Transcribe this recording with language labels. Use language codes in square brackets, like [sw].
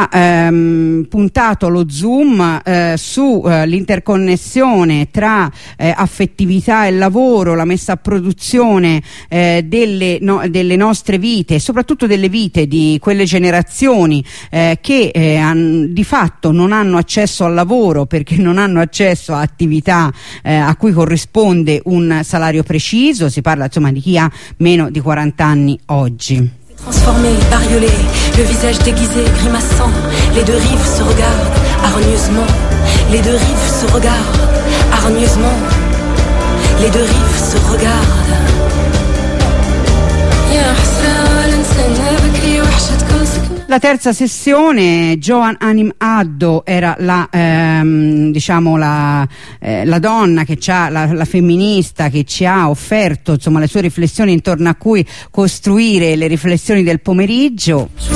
[it] Puntato lo zoom sull'interconnessione tra affettività e lavoro, la messa a produzione delle nostre vite, soprattutto delle vite di quelle generazioni di fatto non hanno accesso al lavoro perché non hanno accesso a attività a cui corrisponde un salario preciso. Si parla insomma di chi ha meno di 40 anni oggi. [fr] Transformé, bariolé, le visage déguisé, grimaçant, les deux rives se regardent hargneusement, les deux rives se regardent hargneusement, les deux rives se regardent. [it] La terza sessione, Joan Anim Addo era la donna che ci ha, la femminista che ci ha offerto insomma le sue riflessioni intorno a cui costruire le riflessioni del pomeriggio.